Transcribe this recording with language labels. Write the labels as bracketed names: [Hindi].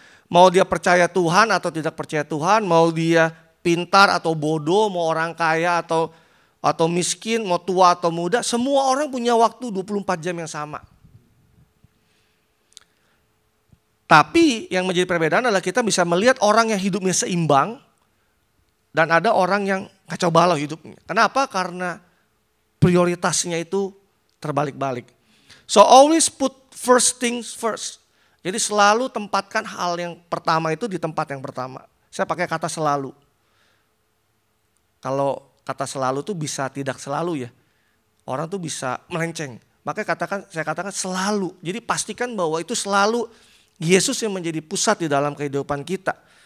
[Indonesian] Mau dia percaya Tuhan atau tidak percaya Tuhan, mau dia pintar atau bodoh, mau orang kaya atau miskin, mau tua atau muda, semua orang punya waktu 24 jam yang sama. Tapi yang menjadi perbedaan adalah kita bisa melihat orang yang hidupnya seimbang dan ada orang yang kacau balau hidupnya. Kenapa? Karena prioritasnya itu terbalik-balik. [English] So always put first things first. [Indonesian] Jadi selalu tempatkan hal yang pertama itu di tempat yang pertama. Saya pakai kata selalu. Kalau kata selalu tuh bisa tidak selalu ya. Orang tuh bisa melenceng. Makanya saya katakan selalu. Jadi pastikan bahwa itu selalu Yesus yang menjadi pusat di dalam kehidupan kita.